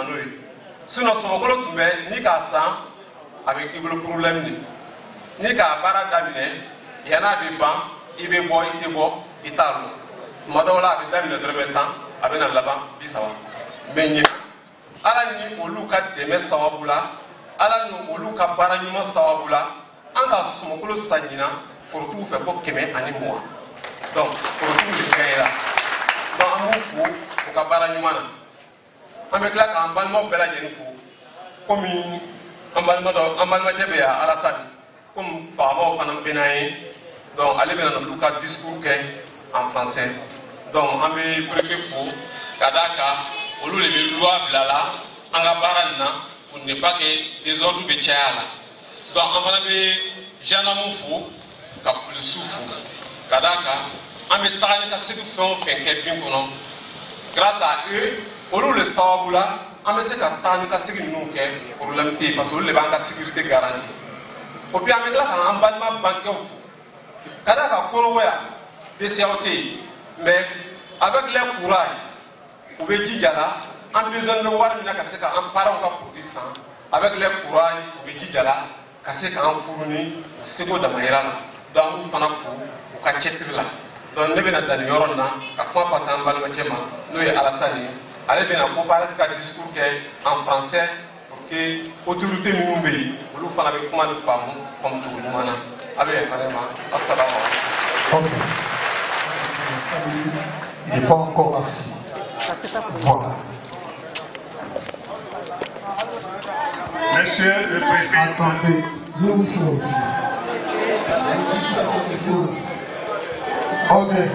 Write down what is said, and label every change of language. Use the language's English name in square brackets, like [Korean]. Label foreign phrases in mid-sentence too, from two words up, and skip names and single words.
[Bambara] n'o ye sinon sɔmɔkolo tun bɛ ni k'a san a bɛ k'i bolo [French] problème de [Bambara] ni k'a baara daminɛ yan'a bɛ ban i bɛ bɔ i tɛ bɔ i t'a dɔn tuma dɔw la a bɛ daminɛ dɔrɔmɛ 10 a bɛ na laban 30 mais ɲina ala ni olu ka dɛmɛ sababu la ala ni olu ka baara ɲuman sababu la an ka sɔmɔkolo san ɲina forotigiw fɛ fo 120 donc forotigiw de gagné la donc an b'u fo u ka baara ɲuman na an bɛ tila k'an balimaw bɛɛ lajɛlen fo komi an balimacɛ bɛ yan Alasani komi fagamaw fana bɛ n'an ye donc ale bɛna n'olu ka discours kɛ [French] en français [Bambara] donc an bɛ préfet fo ka d'a kan olu de bɛ loi bila la an ka baara nin na [French] pour ne pas que désordre [Bambara] bɛ caya la donc an fana bɛ gendarme fo ka polisiw fo ka d'a kan an bɛ taga ni ka segin fɛn o fɛn kɛ bin kɔnɔ [French] grâce à eux [Bambara] olu le sababu la an bɛ se ka taga ni ka segin ninnu kɛ problème tɛ yen [French] parce que [Bambara] olu de b'an ka [French] sécurité garantie [Bambara] o puis an bɛ tila k'an balima banquew fo ka d'a kan kɔrɔbɔya BCEAO tɛ yen [French] mais avec leur courage [Bambara] u bɛ jija la an [French] besoin de [Bambara] wari min na ka se ka an parents ka produit san [French] avec leur courage [Bambara] u bɛ jija la ka se k'an furu ni u seko damayira la donc an b'u fana fo u ka cɛsiri la donc ne bɛna dan nin yɔrɔ nin na ka kuma pase an balimacɛ ma n'o ye Alasani ye ale bɛna COPARES ka discours kɛ [French] en français pour que autorité [Bambara] minnu bɛ yen olu fana bɛ kuma ni faamu cogo ɲuman na a bɛ yafa ne ma asalaamaaleykum. [French] Il n'est pas encore assis. Voilà. Monsieur le préfet. Attendez, je vous fais aussi. Ok.